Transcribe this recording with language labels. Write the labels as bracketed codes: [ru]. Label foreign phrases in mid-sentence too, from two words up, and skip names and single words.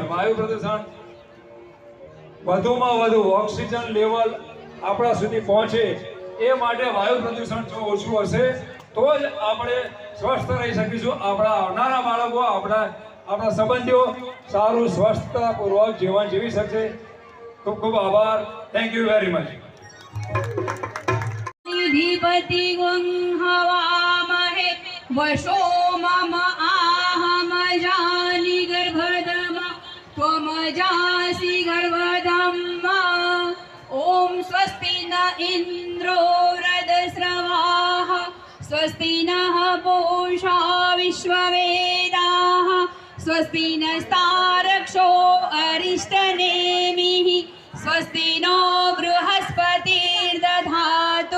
[gu] વાયુ પ્રદૂષણ વધુમાં વધુ ઓક્સિજન લેવલ આપણા સુધી પહોંચે એ માટે વાયુ પ્રદૂષણ જો ઓછું હશે તો જ આપણે સ્વસ્થ રહી શકીશું. આપણા આવનારા બાળકો, આપણા સંબંધીઓ સારું સ્વસ્થતાપૂર્વક જીવન જીવી શકશે. ખૂબ ખૂબ આભાર. [en] thank you very much. [sa] अधिपति हवामहे वशो मम आहम जानि गर्भदम त्वमजासि गर्भदम्. ॐ स्वस्ति न इन्द्रो वृद्धस्रवाः स्वस्ति नः पूषा विश्ववेदाः स्वस्ति नस्तारक्षो अरिष्टनेमिः स्वस्ति नो बृहस्पतिर्दधातु.